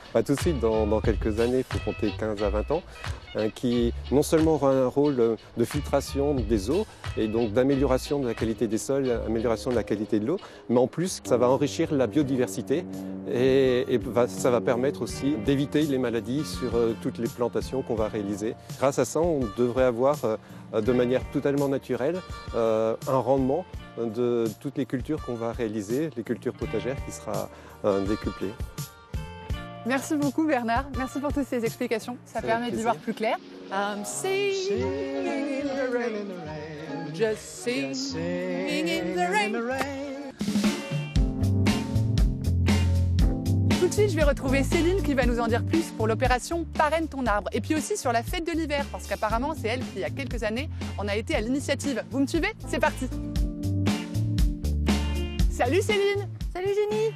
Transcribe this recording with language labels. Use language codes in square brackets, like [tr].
[fr] Pas tout de suite, dans quelques années, il faut compter 15 à 20 ans, qui non seulement aura un rôle de filtration des eaux et donc d'amélioration de la qualité des sols, amélioration de la qualité de l'eau, mais en plus, ça va enrichir la biodiversité et ça va permettre aussi d'éviter les maladies sur toutes les plantations qu'on va réaliser. Grâce à ça, on devrait avoir de manière totalement naturelle un rendement de toutes les cultures qu'on va réaliser, les cultures potagères qui sera décuplée. Merci beaucoup Bernard, merci pour toutes ces explications, ça permet d'y voir plus clair. [en] I'm singing in the rain, just singing in the rain. [fr] Tout de suite, je vais retrouver Céline qui va nous en dire plus pour l'opération Parraine ton arbre. Et puis aussi sur la fête de l'hiver, parce qu'apparemment c'est elle qui, il y a quelques années, en a été à l'initiative. Vous me suivez? C'est parti. Salut Céline. Salut Jenny.